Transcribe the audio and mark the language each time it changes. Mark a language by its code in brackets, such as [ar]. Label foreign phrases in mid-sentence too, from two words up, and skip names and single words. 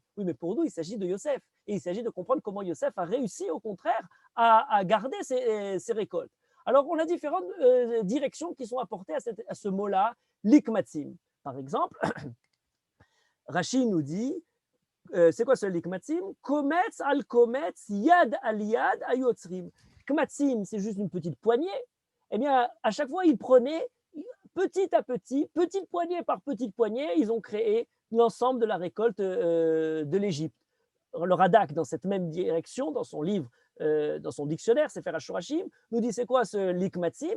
[fr] Oui, mais pour nous, il s'agit de Yosef, et il s'agit de comprendre comment Yosef a réussi, au contraire, à garder ses récoltes. Alors, on a différentes directions qui sont apportées à ce mot-là, l'ikmatzim. Par exemple, Rashi nous dit, c'est quoi ce l'ikmatzim? [he] קומץ על קומץ, יד על יד האוצרים. [fr] Kmatzim, c'est juste une petite poignée. Eh bien, à chaque fois, ils prenaient petit à petit, petite poignée par petite poignée, ils ont créé l'ensemble de la récolte de l'Égypte. Le Radak, dans cette même direction, dans son livre, dans son dictionnaire, Sefer HaShorashim, nous dit c'est quoi ce likmatzim?